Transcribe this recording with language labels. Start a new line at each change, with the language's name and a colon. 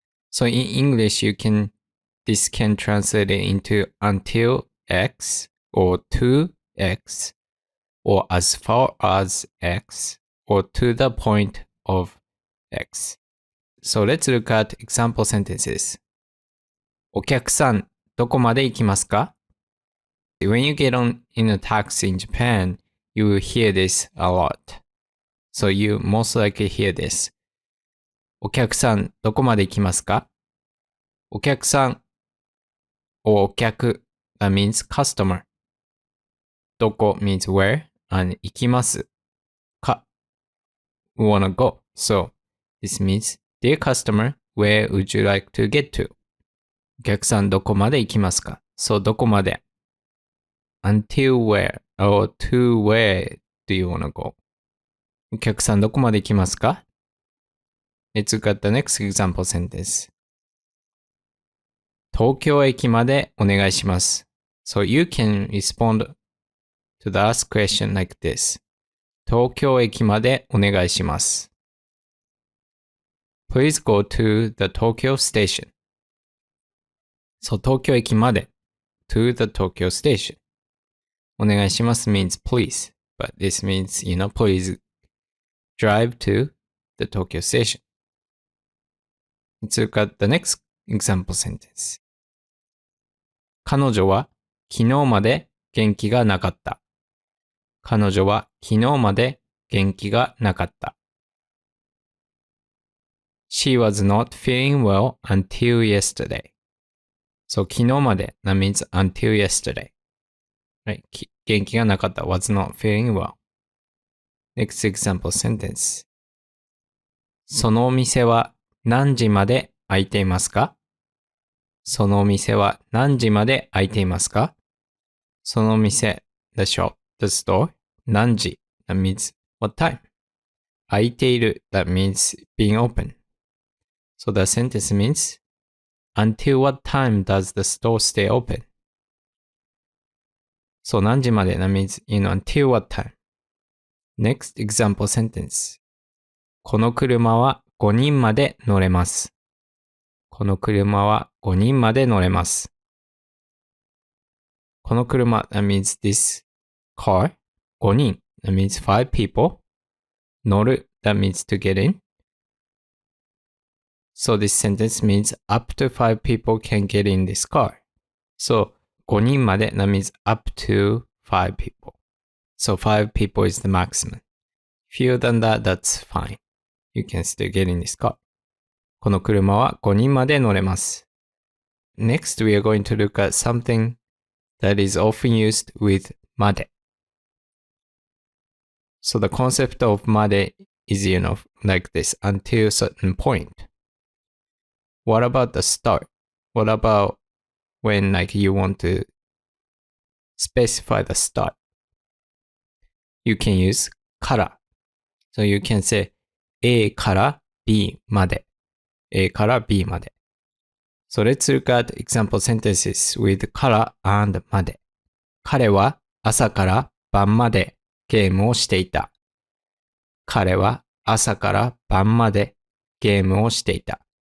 English: So in English, this can translate it into until X or to X or as far as X or to the point of X. So let's look at example sentences.
Japanese: お客さん、どこまで行きますか?
English: When you get on in a taxi in Japan, you will hear this a lot. So you most likely hear this.
Japanese: お客さん、どこまで行きますか?
English: お客さん or お客 that means customer. どこ means where and 行きますか we wanna go. So this means dear customer, where would you like to get to?
Japanese: お客さん、どこまで行きますか?
English: So どこまで until where or to where do you wanna go?
Japanese: お客さんどこまで行きますか?
English: Let's look at the next example sentence.
Japanese: 東京駅までお願いします.
English: So you can respond to the asked question like this.
Japanese: 東京駅までお願いします.
English: Please go to the Tokyo station. So 東京駅まで to the Tokyo station. お願いします means please, but this means, please drive to the Tokyo station. Let's look at the next example sentence.
Japanese: 彼女は昨日まで元気がなかった. 彼女は昨日まで元気がなかった.
English: She was not feeling well until yesterday. So 昨日まで that means until yesterday. Right?
Japanese: 元気がなかった
English: was not feeling well. Next example sentence.
Japanese: そのお店は何時まで開いていますか? そのお店は何時まで開いていますか?
English: そのお店 the shop, the store, 何時 that means what time? 開いている that means being open. So the sentence means until what time does the store stay open? So 何時まで that means until what time? Next example sentence.
Japanese: この車は5人まで乗れます.この車は5人まで乗れます.
English: この車 that means this car. 5人 that means 5 people. 乗る that means to get in. So this sentence means up to 5 people can get in this car. So 5人まで that means up to 5 people. So 5 people is the maximum. Fewer than that, that's fine. You can still get in this car.
Japanese: この車は5人まで乗れます.
English: Next, we are going to look at something that is often used with まで. So the concept of まで is, like this, until a certain point. What about the start? What about when you want to specify the start? You can use から. So you can say
Japanese: A から B まで. A から B まで.
English: So let's look at example sentences with から and まで.
Japanese: 彼は朝から晩までゲームをしていた. 彼は朝から晩までゲームをしていた.